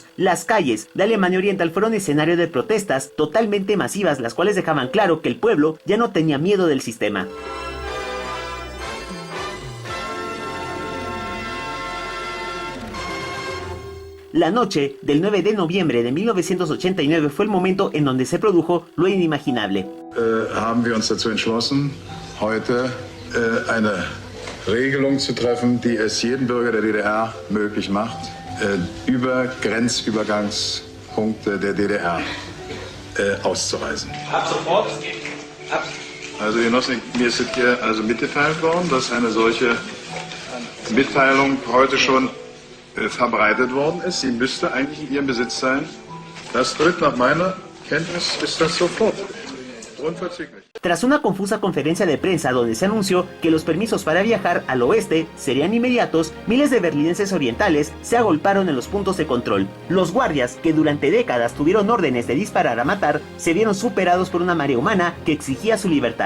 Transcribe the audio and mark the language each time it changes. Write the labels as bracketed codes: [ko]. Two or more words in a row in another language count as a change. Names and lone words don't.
[es] Las calles de Alemania Oriental fueron escenario de protestas totalmente masivas, las cuales dejaban claro que el pueblo ya no tenía miedo del sistema. La noche del 9 de noviembre de 1989 fue el momento en donde se produjo lo inimaginable. [de] Haben wir uns dazu entschlossen, heute eine Regelung zu treffen, die es jedem Bürger der DDR möglich macht, über Grenzübergangspunkte der DDR auszureisen. Ab sofort? Also Genossen, mir ist hier also mitgeteilt worden, dass eine solche Mitteilung heute schon verbreitet worden ist. Sie müsste eigentlich in Ihrem Besitz sein. Das tritt nach meiner Kenntnis ist das sofort. Unverzüglich. [es] Tras una confusa conferencia de prensa donde se anunció que los permisos para viajar al oeste serían inmediatos, miles de berlinenses orientales se agolparon en los puntos de control. Los guardias, que durante décadas tuvieron órdenes de disparar a matar, se vieron superados por una marea humana que exigía su libertad.